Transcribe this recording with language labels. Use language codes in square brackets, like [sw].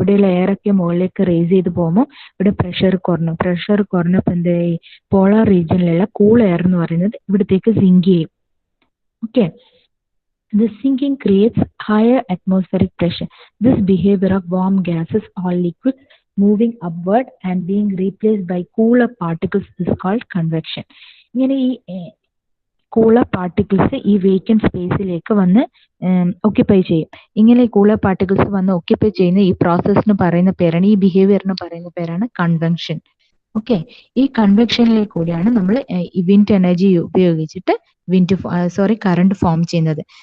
[ml] ഇവിടെയുള്ള എയർ ഒക്കെ മുകളിലേക്ക് റേസ് ചെയ്ത് പോകുമ്പോൾ ഇവിടെ പ്രഷർ കുറഞ്ഞു. പ്രഷർ കുറഞ്ഞപ്പോൾ എന്തായി? പോളാർ റീജിയനിലുള്ള കൂൾ എയർ എന്ന് പറയുന്നത് ഇവിടത്തേക്ക് സിങ്ക് ചെയ്യും. [en] Okay, this sinking creates higher atmospheric pressure. This behavior of warm gases or liquids moving upward and being replaced by cooler particles is called convection. [ml] ഇങ്ങനെ ഈ cooler particles ഈ vacant സ്പേസിലേക്ക് വന്ന് occupy ചെയ്യും. ഇങ്ങനെ ഈ കൂളർ പാർട്ടിക്കിൾസ് വന്ന് occupy ചെയ്യുന്ന ഈ പ്രോസസ്സിന് പറയുന്ന പേരാണ്, ഈ ബിഹേവിയറിന് പറയുന്ന പേരാണ് കൺവെൻഷൻ. ഓക്കെ, ഈ കൺവെക്ഷനിലേക്ക് കൂടിയാണ് നമ്മൾ ഈ വിൻഡ് എനർജി ഉപയോഗിച്ചിട്ട് കറണ്ട് ഫോം ചെയ്യുന്നത്.